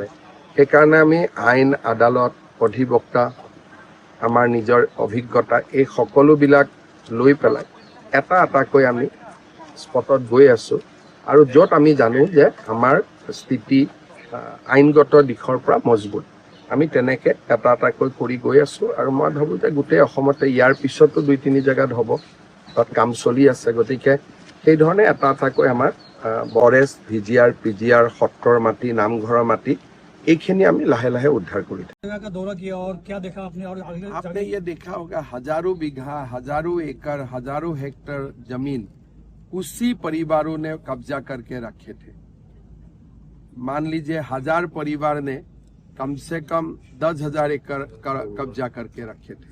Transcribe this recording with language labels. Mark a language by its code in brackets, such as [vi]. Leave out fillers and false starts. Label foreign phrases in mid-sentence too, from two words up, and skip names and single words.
[as] সেইকাৰণে আমি আইন আদালত, অধিবক্তা, আমাৰ নিজৰ অভিজ্ঞতা, এই সকলোবিলাক লৈ পেলাই এটা এটাকৈ আমি স্পটত গৈ আছোঁ, আৰু য'ত আমি জানো যে আমাৰ স্থিতি আইনগত দিশৰ পৰা মজবুত, আমি তেনেকৈ এটা এটাকৈ কৰি গৈ আছোঁ। আৰু মই ভাবোঁ যে গোটেই অসমতে ইয়াৰ পিছতো 2-3 জেগাত হ'ব, তাত কাম চলি আছে। গতিকে সেইধৰণে এটা এটাকৈ আমাৰ ফৰেষ্ট, VGR, PGR, সত্ৰৰ মাটি, নামঘৰৰ মাটি, এইখিনি আমি লাহে লাহে উদ্ধাৰ কৰি থাকোঁ। [hi] जगह का दौरा किया और क्या देखा आपने और आपने ये देखा होगा हजारों बीघा, हजारों एकड़, हजारों हेक्टर जमीन उसी परिवारों ने कब्जा करके रखे थे। मान लीजिए 1000 परिवार ने कम से कम 10,000 एकड़ कब्जा करके रखे थे।